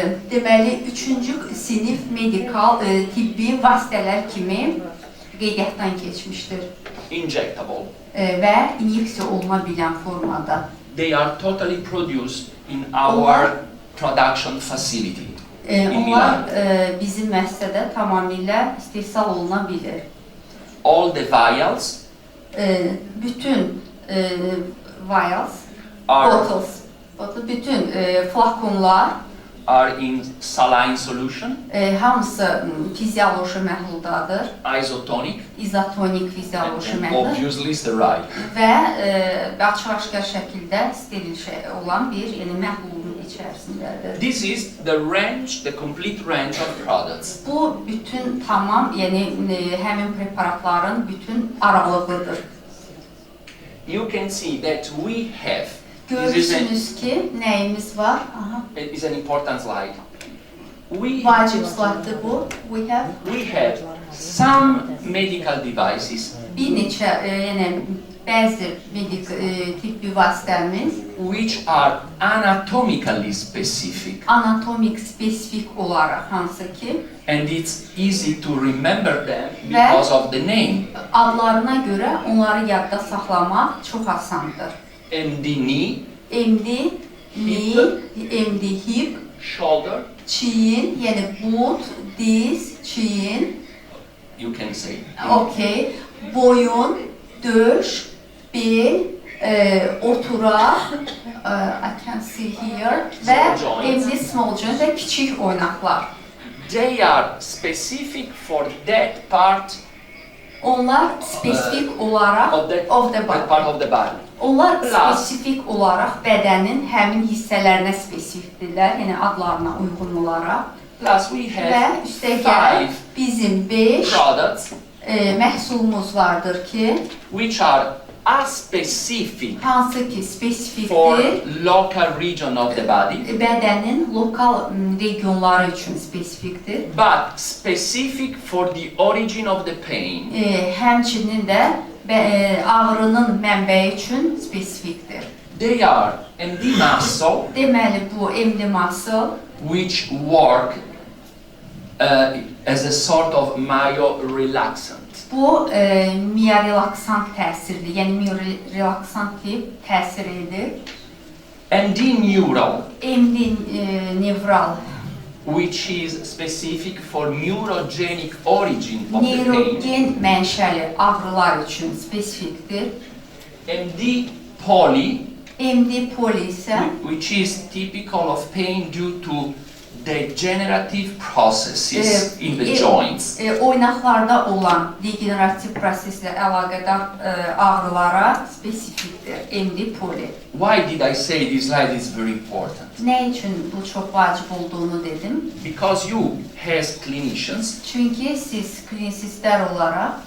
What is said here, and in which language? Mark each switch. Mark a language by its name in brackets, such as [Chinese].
[Azerbaijani] Deməli, üçüncü sinif medikal tibbi vasitələr kimi qeydiyyatdan keçmişdir [English] injectable. [Azerbaijani] Və inyeksiya oluna bilən formada. [English] They are totally produced in our production facility in [Azerbaijani] Onlar [English] Milan. [Azerbaijani] bizim müəssisədə tamamilə istehsal oluna bilir. [English] All the vials [Azerbaijani] Bütün vials, [English] are, [Azerbaijani] bütün flakonlar [English] are in saline solution, [Azerbaijani] hamısı fizioloji məhluldadır, [English] isotonic, [Azerbaijani] izotonik fizioloji [English] and [Azerbaijani] məhlul [English] obviously sterile. [Azerbaijani] və açıq-aşkar şəkildə steril olan bir məhlulun içərisindədir. [English] This is the range, the complete range of products. [Azerbaijani] Bu bütün tamam, yəni həmin preparatların bütün aralığıdır. [English] You can see that we have, [Azerbaijani] Görürsünüz ki, nəyimiz var? Aha. [English] it is an important slide. [Azerbaijani] Vacib slaytdır bu. [English] We have some medical devices [Azerbaijani] Bir neçə, yəni bəzi tibbi vasitəmiz [English] which are anatomically specific, [Azerbaijani] anatomik spesifik olaraq hansı ki, [English] and it's easy to remember them because of the name. [Azerbaijani] adlarına görə onları yadda saxlamaq çox asandır. [English] MD-knee, MD hip, shoulder, [Azerbaijani] çiyin, yəni but, diz, çiyin, [English] you can say. [Azerbaijani] okey, boyun, döş, bel, oturaq, [English] I can see here, [Azerbaijani] və MD small joint və kiçik oynaqlar. [English] They are specific for that part [Azerbaijani] Onlar spesifik olaraq [English] that part of the body. [Azerbaijani] Onlar spesifik olaraq bədənin həmin hissələrinə spesifikdirlər, yəni adlarına uyğun olaraq. [English] Plus we [Azerbaijani] Və [English] have [Azerbaijani] üstəgəl bizim 5 [English] products [Azerbaijani] məhsulumuz vardır ki, [English] which are aspecific [Azerbaijani] hansı ki [English] for [Azerbaijani] spesifikdir, [English] local region of the body, [Azerbaijani] bədənin lokal regionları üçün spesifikdir. [English] but specific for the origin of the pain. [Azerbaijani] Həmçinin də ağrının mənbəyi üçün spesifikdir. [English] They are MD muscle, [Azerbaijani] Deməli, bu MD muscle, [English] which work as a sort of myorelaxant. [Azerbaijani] bu miyarelaksant təsirli, yəni miyarelaksant tip təsir edir. [English] MD neural, [Azerbaijani] MD nevral, [English] which is specific for neurogenic origin of the pain. [Azerbaijani] neyrogen mənşəli ağrılar üçün spesifikdir. [English] MD poly, [Azerbaijani] MD poli isə [English] which is typical of pain due to degenerative processes in the joints. [Azerbaijani] Oynaqlarda olan degenerativ proseslə əlaqədar ağrılara spesifikdir. MD poli. [English] Why did I say this slide is very important? [Azerbaijani] Nə üçün bu çox vacib olduğunu dedim? [English] Because you, as clinicians, [Azerbaijani] Çünki siz klinisistlər olaraq